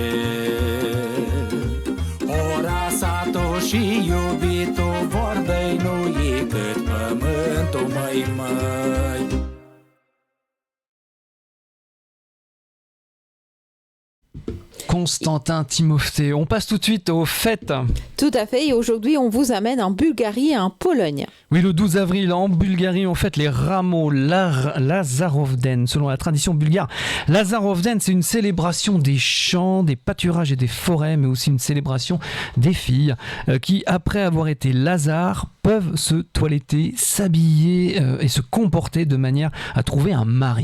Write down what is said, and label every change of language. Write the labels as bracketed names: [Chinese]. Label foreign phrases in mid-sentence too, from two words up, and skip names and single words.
[Romanian] Ora, satul și iubitul, vorbei nu e cât pământul, măi, măi. [French] Constantin Timofté. On passe tout de suite aux fêtes. Tout à fait, et aujourd'hui on vous amène en Bulgarie et en Pologne. Oui, le 12 avril, en Bulgarie, on fête les rameaux Lazarovden. Selon la tradition bulgare, Lazarovden, c'est une célébration des champs, des pâturages et des forêts, mais aussi une célébration des filles qui, après avoir été Lazare, peuvent se toiletter, s'habiller et se comporter de manière à trouver un mari.